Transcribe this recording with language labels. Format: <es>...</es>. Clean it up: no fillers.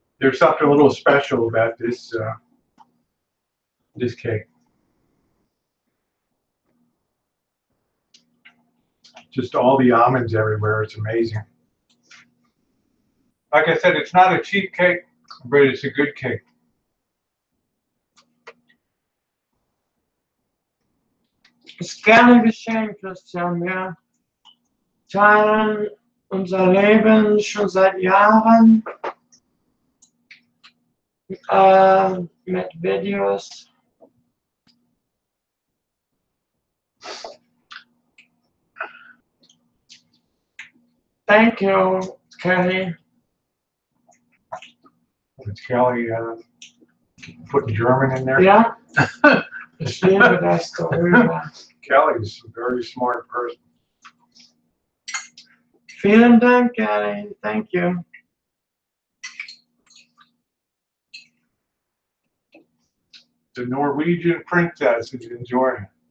<en>There's something a little special about this this cake. Just all the almonds everywhere. It's amazing. Like I said, it's not a cheap cake, but it's a good cake.</en> <de>Ist gerne geschehen, Christian. Wir teilen unser Leben schon seit Jahren mit Videos.</de> <en>Thank you, Kelly. It's Kelly putting German in there.</en> <de>Ja, ich liebe das darüber.</de> <en>Kelly's a very smart person.</en> <de>Vielen Dank, Kelly.</de> <en>Thank you. The Norwegian princess is enjoying it.</en>